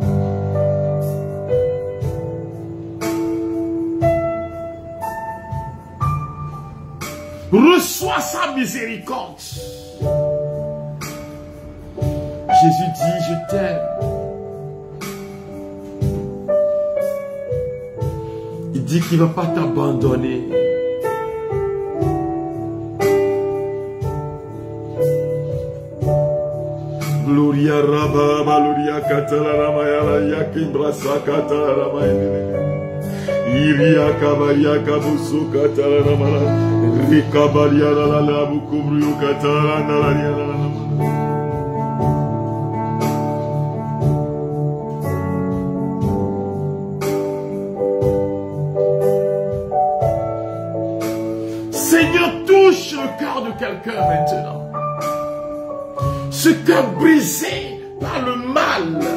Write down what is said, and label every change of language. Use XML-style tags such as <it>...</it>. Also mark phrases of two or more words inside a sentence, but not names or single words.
<fr>Reçois sa miséricorde. Jésus dit, je t'aime. Il dit qu'il ne va pas t'abandonner. Gloria Rabba, Gloria Katala Ramaya, Yakimbrasa Katala Ramaya. Iria Kabaya Kabusu Katala Ramaya. Rikabalia la Bukubru Katala Naralia. Seigneur, touche le cœur de quelqu'un maintenant. Ce cœur brisé par le mal.</fr>